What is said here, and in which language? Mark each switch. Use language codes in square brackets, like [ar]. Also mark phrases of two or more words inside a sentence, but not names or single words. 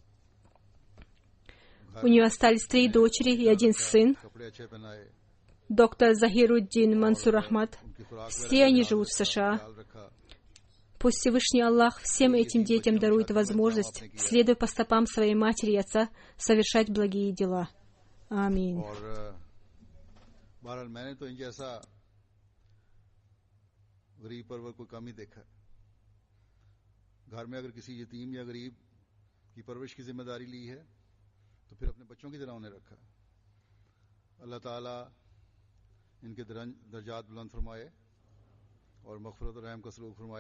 [ru] У нее остались 3 дочери и 1 сын, доктор Захируддин Мансур Ахмад. Все они живут в США. Пусть Всевышний Аллах всем этим детям дарует возможность, следуя по стопам своей матери и отца, совершать благие дела. Аминь. [hi] गरीब पर कोई कम ही देखा। घर में अगर किसी यतीम या गरीब की परवरिश की जिम्मेदारी ली है तो फिर अपने बच्चों की तरह उन्हें रखा। अल्लाह ताला इनके दर्जात बुलंद फरमाए और मग़फ़िरत और रहम का सलूक फरमाए।